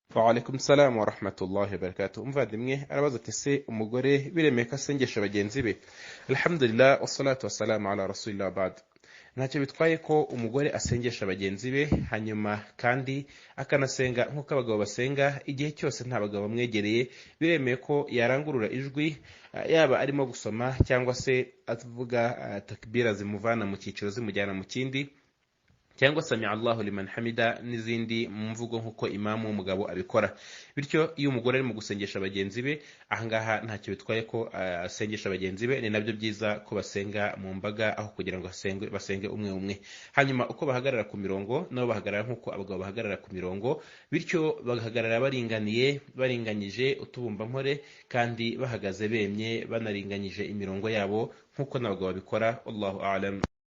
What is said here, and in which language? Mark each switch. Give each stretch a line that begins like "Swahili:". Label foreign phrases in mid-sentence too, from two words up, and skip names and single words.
Arabic: وعليكم السلام ورحمة الله وبركاته.
Kinyarwanda: Umuvandimwe arabaza ati se umugore biremeye ko asengesha bagenzi be?
Arabic: الحمد لله والصلاة والسلام على رسول الله بعد.
Kinyarwanda: Ntacyo bitwaye ko umugore asengesha bagenzi be, hanyuma kandi akanasenga nk'uko abagabo basenga igihe cyose nta bagabo bamwegereye. Biremeye ko yarangurura ijwi, yaba arimo gusoma cyangwa se avuga takbira zimuvana mu cyiciro zimujyana mu kindi, cyangwa
Arabic: سمع الله لمن حمده
Kinyarwanda: n'izindi mu mvugo nk'uko imamu w'umugabo abikora. Bityo iyo umugore ari mu gusengesha bagenzi be, ahangaha ntacyo bitwaye ko asengesha bagenzi be. Ni nabyo byiza ko basenga mu mbaga aho kugira ngo basenge umwe umwe. Hanyuma uko bahagarara ku mirongo, nabo bahagarara nk'uko abagabo bahagarara ku mirongo, bityo bagahagarara baringanyije utubumbampore, kandi bahagaze bemye banaringanyije imirongo yabo nk'uko n'abagabo babikora.
Arabic: الله أعلم.